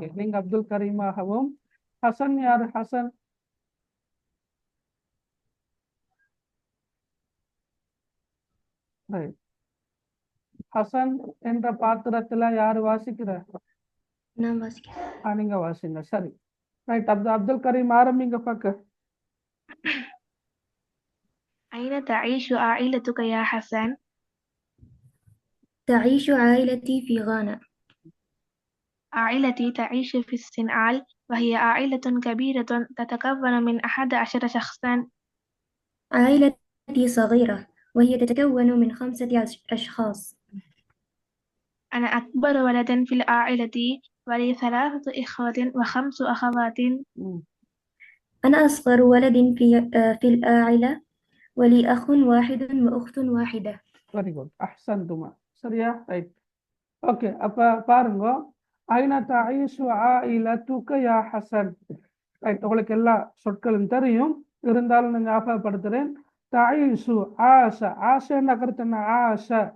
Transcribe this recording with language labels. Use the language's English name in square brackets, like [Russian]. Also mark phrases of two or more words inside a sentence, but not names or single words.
[Tamil] நீங்க அப்துல் கரீமாகவும். ஹசன் யார்? ஹசன் ரைட். ஹசன் என்ற பாத்திரத்துல யாரு வாசிக்கிறார்? நான் வாசிக்கிறேன். நீங்க வாசிங்க. சரி, ரைட். அப்துல் கரீம் ஆரம்பிங்க பார்க்க. [Arabic] أين تعيش عائلتك يا حسن؟ تعيش عائلتي في غانا. عائلتي تعيش في السنعال وهي عائلة كبيرة تتكون من 11 شخصا. عائلتي صغيرة وهي تتكون من 5 أشخاص. أنا أكبر ولد في العائلة ولي 3 إخوة و5 أخوات. ம். أنا أصغر ولد في العائلة ولي أخ واحد وأخت واحدة. [English] very good [Tamil] அஹ்சன்துமா. சரியா? ரைட். ஓகே, அப்ப பாருங்க, [Arabic] أين تعيش عائلتك يا حسن. [Tamil] ரைட், உங்களுக்கு எல்லா சொற்களும் தெரியும், இருந்தாலும் நான் ஞாபகப்படுத்துறேன். [Arabic] تعيش عاش, [Tamil] ஆஷன்னா கருத்து என்ன? ஆஷ